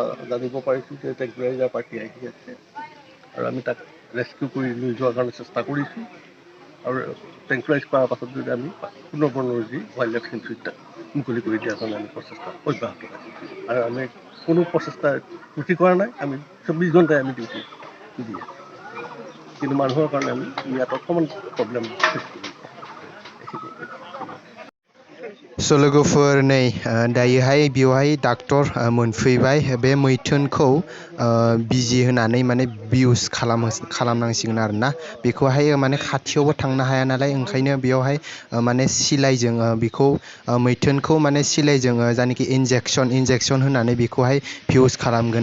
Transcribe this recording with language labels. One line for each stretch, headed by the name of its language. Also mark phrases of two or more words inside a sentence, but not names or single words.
Assamese: জানিব পাৰিছোঁ যে
English: tranquilizer party
Assamese: আহি আছে আৰু আমি তাক ৰেস্কিউ কৰি লৈ যোৱাৰ কাৰণে চেষ্টা কৰিছোঁ আৰু টেংকুৰাইজ কৰাৰ পাছত যদি আমি পুনৰ্বনৰুজি
English: wildlife sanctuaryত
Assamese: তাক মুকলি কৰি দিয়াৰ কাৰণে আমি প্ৰচেষ্টা অব্যাহত ৰাখিছোঁ আৰু আমি কোনো প্ৰচেষ্টা ত্ৰুটি কৰা নাই আমি 24 ঘণ্টাই আমি ডিউটি দি আছোঁ কিন্তু মানুহৰ কাৰণে আমি ইয়াত অকণমান
English: problem face
Assamese: কৰিছোঁ
Bodo: स' लोगोफोर नै दायोहाय बेवहाय डाक्टर मोनफैबाय बे मैथुनखौ बिजि होनानै माने बिउस खालामनांसिगोन आरोना बेखौहाय माने खाथियावबो थांनो हाया नालाय ओंखायनो बेयावहाय माने सिलाइजों बेखौ मैथुनखौ माने सिलाइजों जायनाखि इन्जेक्सन होनानै बेखौहाय बिउस खालामगोन